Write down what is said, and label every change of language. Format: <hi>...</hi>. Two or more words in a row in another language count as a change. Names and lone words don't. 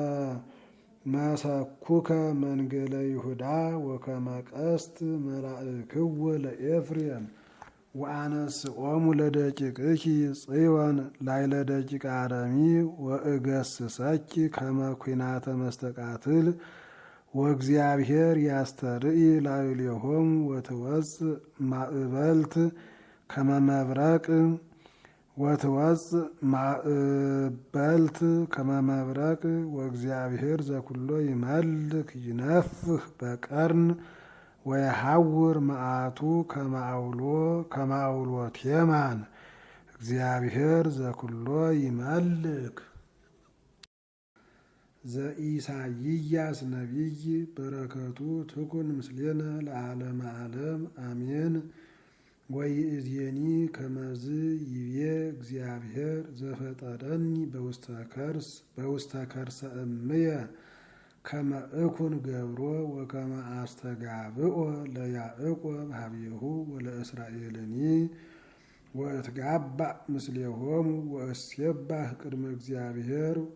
<gez>መሰኩከ መንገለ ይሁዳ ወከመ ቀስት መላእክዎ ለኤፍሬም ወአነስኦሙ ለደቂቅኪ ጽዮን ላዕለ ደቂቀ አረሚ ወእገስሰኪ ከመ ኩናተ መስተቃትል ወእግዚአብሔር ያስተርኢ ላዕሌሆሙ ወትወፅእ ማዕበልት ከመ መብረቅ ወእግዚአብሔር ዘኩሎ ይመልክ ይነፍህ በቀርን ወየሐውር መዓቱ ከመ አውሎ ቴማን እግዚአብሔር ዘኩሎ ይመልክ። ዘኢሳይያስ ነቢይ በረከቱ ትኩን ምስሌነ ለዓለመ ዓለም አሜን። ወይእዜኒ ከመዝ ይቤ እግዚአብሔር ዘፈጠረኒ በውስተ ከርሰ እምየ ከመ እኩን ገብሮ ወከመ አስተጋብኦ ለያዕቆብ ሀቤሁ ወለእስራኤልኒ ወእትጋባእ ምስሌሆሙ ወእሴባህ ቅድመ እግዚአብሔር</gez>